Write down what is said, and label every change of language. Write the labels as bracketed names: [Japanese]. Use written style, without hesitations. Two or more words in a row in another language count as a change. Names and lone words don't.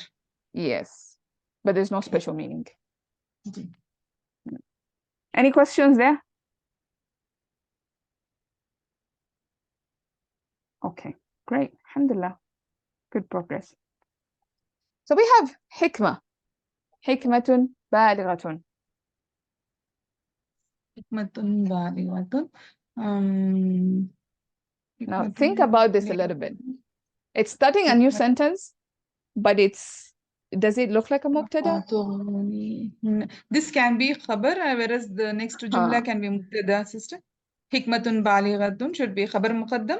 [English] Yes, but there's no special meaning. Any questions there? Okay, great. Alhamdulillah. Good progress. So we have hikmah. [Arabic] حكمة بالغة. حكمة بالغة. [English] Now think about this a little bit. It's starting a new sentence, but does it look like a mubtada? This can be khabar, whereas the next jumla can be mubtada, sister. [Arabic] حكمة بالغة [English] should be [Arabic] خبر مقدم.